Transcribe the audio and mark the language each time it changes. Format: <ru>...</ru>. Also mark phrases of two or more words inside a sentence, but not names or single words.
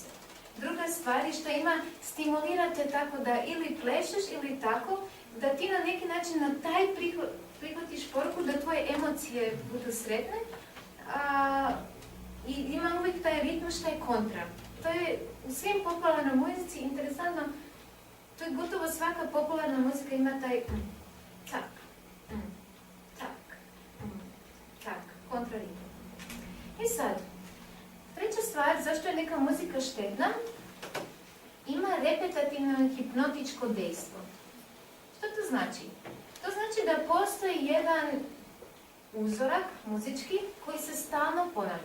<bs>Druga stvar je što ima, stimulirate tako da ili plešeš ili tako, da ti na neki način na taj prihvatiš poruku da tvoje emocije budu sretne. I ima uvijek taj ritm što je kontra. To je u svim popularnoj muzici interesantno, to je gotovo svaka popularna muzika ima taj tak, tak, tak, kontraritam. I sad, treća stvar, zašto je neka muzika štetna, ima repetativno hipnotičko dejstvo. Što to znači? To znači da postoji jedan uzorak muzički koji se stalno ponavlja.</bs>